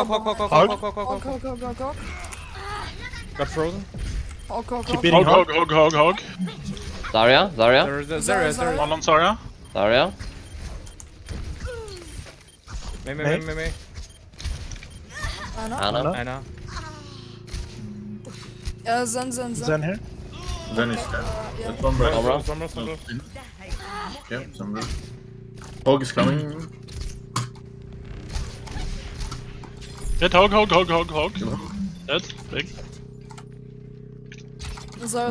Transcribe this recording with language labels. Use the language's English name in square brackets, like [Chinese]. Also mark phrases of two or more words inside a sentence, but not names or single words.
[English] Hog. Got frozen. Hog. Keep beating Hog. hard. Zarya. There is. Zarya. One on Zarya. Zarya. Me. Anna. Anna. Ana. Zen. Zen here. Then is dead. Yeah. That's one breath. Sombra. Yeah, some breath. Hog is coming. Hit Hog. Dead. Big. Zarya's